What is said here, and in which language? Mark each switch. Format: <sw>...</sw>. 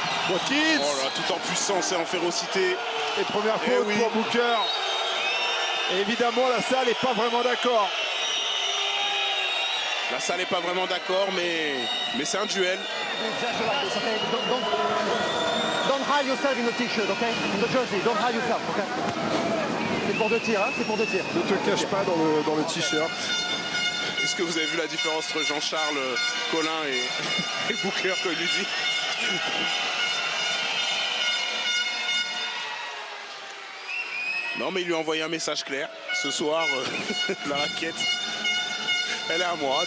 <fr>Watkins. Oh là, tout en puissance et en férocité. Et première faute oui. pour Booker. Et évidemment, la salle n'est pas vraiment d'accord. La salle n'est pas vraiment d'accord, mais c'est un duel.</fr> <en>Don't hide yourself in the t-shirt, okay? In the jersey, don't hide yourself, okay?</en> <fr>C'est pour 2 tirs, hein? C'est pour 2 tirs. Ne te cache pas dans le t-shirt. Est-ce que vous avez vu la différence entre Jean-Charles Collin et Booker, comme il lui dit? Non, mais il lui a envoyé un message clair. Ce soir, la raquette, elle est à moi.</fr>